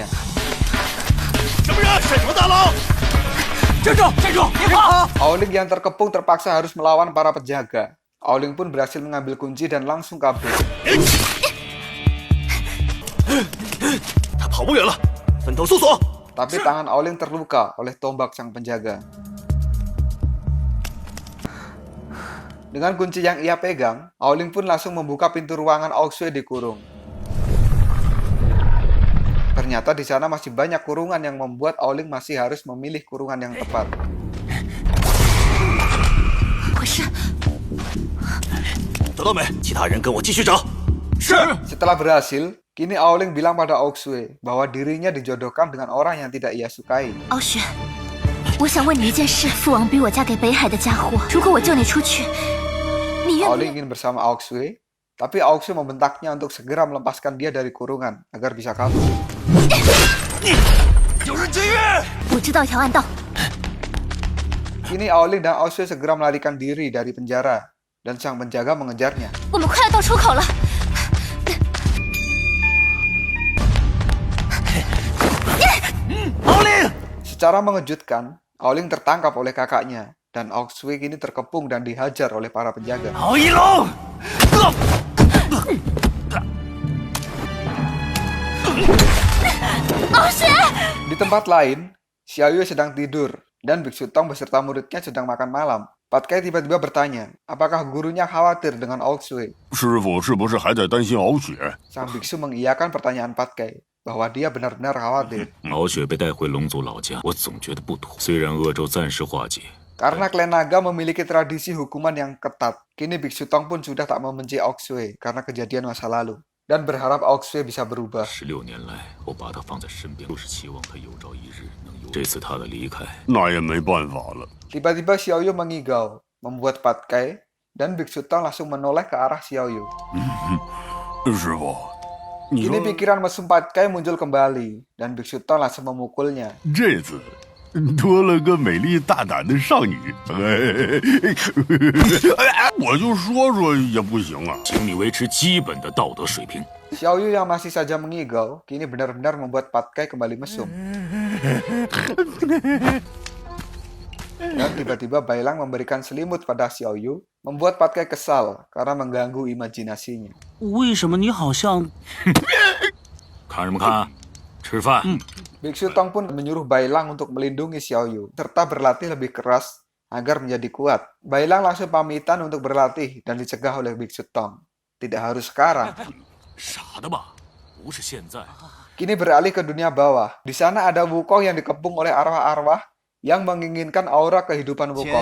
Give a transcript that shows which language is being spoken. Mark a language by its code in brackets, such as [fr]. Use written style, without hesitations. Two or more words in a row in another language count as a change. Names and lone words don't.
[zh] 什么人？沈城大佬！站住！站住！别跑！ [id] Aoling yang terkepung terpaksa harus melawan para penjaga. Aoling pun berhasil mengambil kunci dan langsung kabur. [zh] 他跑不远了，分头搜索。 [id] Tapi tangan Aoling terluka oleh tombak sang penjaga. Dengan kunci yang ia pegang, Aoling pun langsung membuka pintu ruangan Aoxue dikurung. Ternyata di sana masih banyak kurungan yang membuat Aoling masih harus memilih kurungan yang tepat. Setelah berhasil, kini Aoling bilang pada Aoxue bahwa dirinya dijodohkan dengan orang yang tidak ia sukai. [zh] 敖雪，我想问你一件事：父王逼我嫁给北海的家伙，如果我救你出去，你愿不 [id] Aoling ingin bersama Aoxue, tapi Aoxue membentaknya untuk segera melepaskan dia dari kurungan agar bisa kabur. [zh] 我知道条暗道。 [id] Kini Aoling dan Aoxue segera melarikan diri dari penjara, dan sang penjaga mengejarnya. [zh] 我们快要到出口了。 [id] Secara mengejutkan, Aoling tertangkap oleh kakaknya, dan Aoxue kini terkepung dan dihajar oleh para penjaga. [zh] 敖一龙， [id] Di tempat lain, Xiaoyu sedang tidur, dan Biksu Tong beserta muridnya sedang makan malam. Patkai tiba-tiba bertanya, apakah gurunya khawatir dengan Aoxue? [zh] 师傅是不是还在担心敖雪？ [id] Sang biksu mengiyakan pertanyaan Patkai, bahwa dia benar-benar khawatir. [zh] 敖雪被带回龙族老家，我总觉得不妥。虽然恶咒暂时化解， [id] Karena klan naga memiliki tradisi hukuman yang ketat, kini Biksu Tong pun sudah tak membenci Aoxue karena kejadian masa lalu, dan berharap Aoxue bisa berubah. [zh] 16 年来，我把他放在身边，就是期望他有朝一日能有。这次他的离开，那也没办法了。 [id] Tiba-tiba Xiaoyu mengigau, membuat Patkai, dan Biksu Tong langsung menoleh ke arah Xiaoyu. [zh] 师傅，你 [id] Kini [zh] 说 [id] pikiran mesum Patkai muncul kembali, dan Biksu Tong langsung memukulnya. [zh] 这次多了个美丽大胆的少女，我就说说也不行啊。请你维持基本的道德水平。 [id] Xiaoyu yang masih saja mengigau, kini benar-benar membuat Patkai kembali mesum. Dan tiba-tiba Bailang memberikan selimut pada Xiaoyu, membuat Patkai kesal karena mengganggu imajinasinya. [zh] 为什么你好像看什么看？吃饭。 [id] Biksu Tong pun menyuruh Bailang untuk melindungi Xiaoyu, serta berlatih lebih keras agar menjadi kuat. Bailang langsung pamitan untuk berlatih dan dicegah oleh Biksu Tong. Tidak harus sekarang. [zh] 傻的吧？不是现在。 [id] Kini beralih ke dunia bawah. Di sana ada Wukong yang dikepung oleh arwah-arwah yang menginginkan aura kehidupan Wukong.